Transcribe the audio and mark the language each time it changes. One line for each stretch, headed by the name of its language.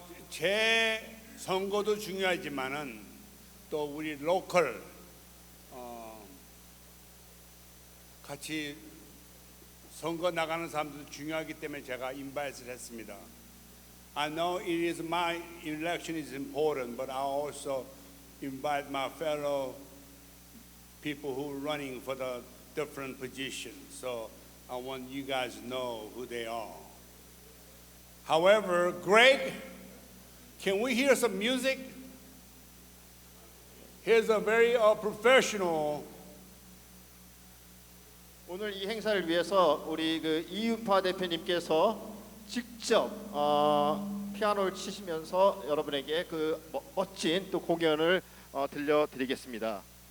Korean: 제 선거도 중요하지만은 또 우리 로컬 같이 선거 나가는 사람들도 중요하기 때문에 제가 인바이트를 했습니다.
English: I know it is my election is important, but I also invite my fellow people who are running for the different positions. So I want you guys to know who they are. However, Greg, can we hear some music? Here's a very professional.
Korean: 오늘 이 행사를 위해서 우리 그 이윤파 대표님께서 직접 피아노를 치시면서 여러분에게 그 멋진 또 공연을 들려드리겠습니다.